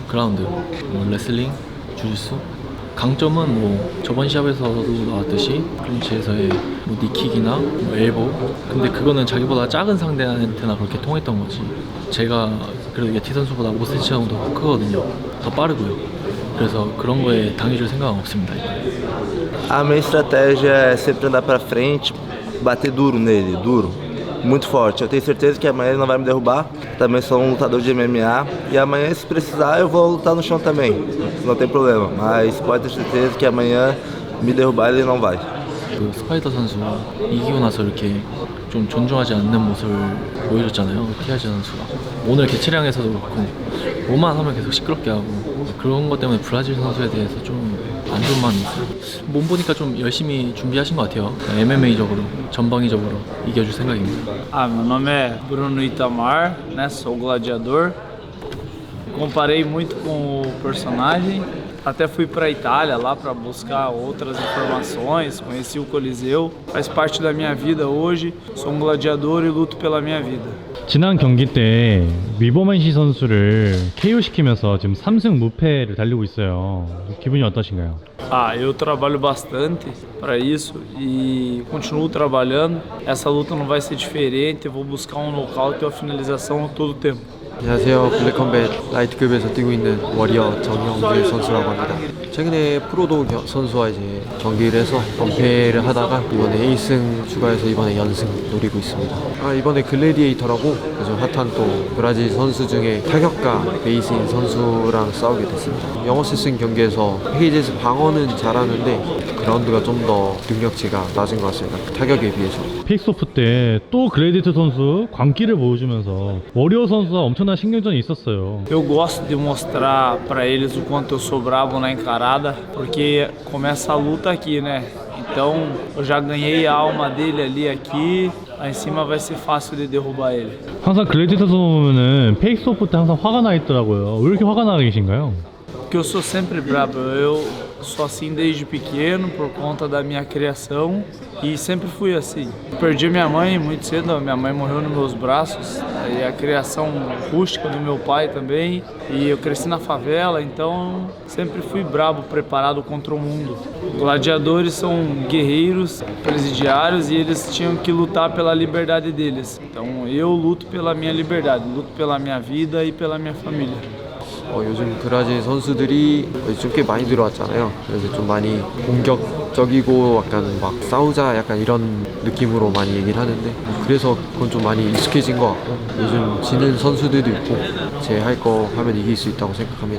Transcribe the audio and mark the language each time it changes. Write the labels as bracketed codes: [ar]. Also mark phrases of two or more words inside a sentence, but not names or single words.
[ko] 그라운드, 뭐 레슬링, 주짓수. 강점은 뭐 저번 시합에서도 나왔듯이 클린치에서의 뭐 니킥이나 뭐 엘보. 근데 그거는 자기보다 작은 상대한테나 그렇게 통했던 거지. 제가 그래도 예티 선수보다 5cm 정도 크거든요. 더 빠르고요. 그래서 그런 거에 당해줄 생각은 없습니다. [pt] A minha estratégia é sempre andar pra frente, bater duro nele, duro, muito forte. Eu tenho certeza que amanhã ele não vai me derrubar. Também sou um lutador de MMA e amanhã, se precisar, eu vou lutar no chão também. Não tem problema, mas pode ter certeza que amanhã me derrubar ele não vai. [ko] 그 스파이더 선수 이기고 나서 이렇게 좀 존중하지 않는 모습을 보여줬잖아요. 티아지 선수가 오늘 개체량에서도 그렇고 뭐만 하면 계속 시끄럽게 하고 그런 것 때문에 브라질 선수에 대해서 좀 안 좋은 마음이 있어요. 몸 보니까 좀 열심히 준비하신 것 같아요. MMA적으로 전방위적으로 이겨줄 생각입니다. [pt] Meu nome é Bruno Itamar, né? Sou gladiador. Comparei muito com o personagem. Até fui para a Itália lá para buscar outras informações, conheci o Coliseu. Faz parte da minha vida hoje. Sou um gladiador e luto pela minha vida. [ko] 지난 경기 때 위버맨시 선수를 KO 시키면서 지금 3승 무패를 달리고 있어요. 기분이 어떠신가요? [pt] Eu trabalho bastante para isso e continuo trabalhando. Essa luta não vai ser diferente. Eu vou buscar um nocaute ou a finalização a todo tempo. [ko] 안녕하세요. 블랙컴뱃 라이트급에서 뛰고 있는 워리어 정영길 선수라고 합니다. 최근에 프로도 선수와 이제 경기를 해서 연패를 하다가 이번에 1승 추가해서 이번에 연승 노리고 있습니다. 이번에 글래디에이터라고 아주 핫한 또 브라질 선수 중에 타격가 베이스인 선수랑 싸우게 됐습니다. 영어 실승 경기에서 페이지에서 방어는 잘하는데 그라운드가 좀 더 능력치가 낮은 것 같습니다. 타격에 비해서. 페이스오프 때 또 글래디에이터 선수 광기를 보여주면서 워리어 선수와 엄청난 신경전이 있었어요. [pt] Eu gosto de mostrar para eles o quanto eu sou bravo na encarada, porque começa a luta aqui, né? Então eu já ganhei a alma dele ali aqui, lá em cima vai ser fácil de derrubar ele. [ko] 항상 글래디에이터 선수 보면은 페이스오프 때 항상 화가 나 있더라고요. 왜 이렇게 화가 나 계신가요? [pt] Porque eu sou sempre brabo, eu sou assim desde pequeno por conta da minha criação e sempre fui assim. Perdi minha mãe muito cedo, minha mãe morreu nos meus braços e a criação rústica do meu pai também e eu cresci na favela, então sempre fui brabo, preparado contra o mundo. Gladiadores são guerreiros, presidiários e eles tinham que lutar pela liberdade deles. Então eu luto pela minha liberdade, luto pela minha vida e pela minha família. [ko] 요즘 브라질 선수들이 좀 꽤 많이 들어왔잖아요. 그래서 좀 많이 공격적이고 약간 막 싸우자 약간 이런 느낌으로 많이 얘기를 하는데 그래서 그건 좀 많이 익숙해진 것 같고 요즘 지는 선수들도 있고 제 할 거 하면 이길 수 있다고 생각합니다.